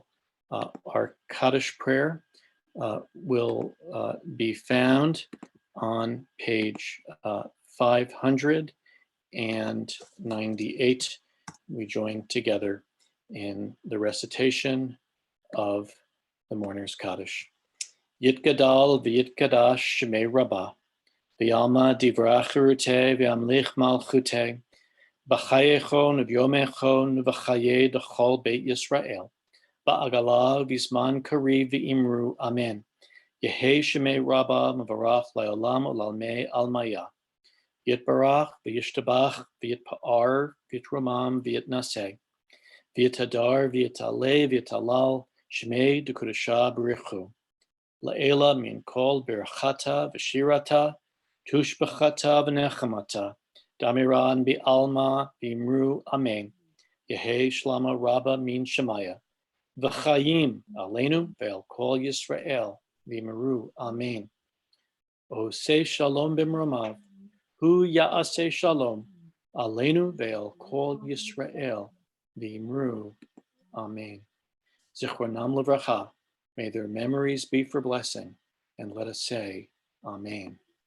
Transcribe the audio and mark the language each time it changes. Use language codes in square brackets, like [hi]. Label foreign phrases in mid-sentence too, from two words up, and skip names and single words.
[en] Our Kaddish prayer will be found on page 598. We join together in the recitation of the mourner's Kaddish. [arc] יתגדל ויתקדש שמה רבא, בעלמא די ברא כרעותה וימליך מלכותה, בחייכון וביומיכון ובחיי דכל בית ישראל, בעגלא ובזמן קריב ואמרו אמן. יהא שמה רבא מברך לעלם ולעלמי עלמיא. יתברך וישתבח ויתפאר ויתרומם ויתנשא, ויתהדר ויתעלה ויתהלל שמה דקדשא בריך הוא. לעלא מן כל ברכתא ושירתא תשבחתא ונחמתא, דאמירן בעלמא ואמרו אמן, יהא שלמא רבא מן שמיא, וחיים עלינו ועל כל ישראל, ואמרו אמן. [he] עושה שלום במרומיו, הוא יעשה שלום, עלינו ועל כל ישראל, ואמרו אמן. זכרונם לברכה, [en] may their memories be for blessing, and let us say amen.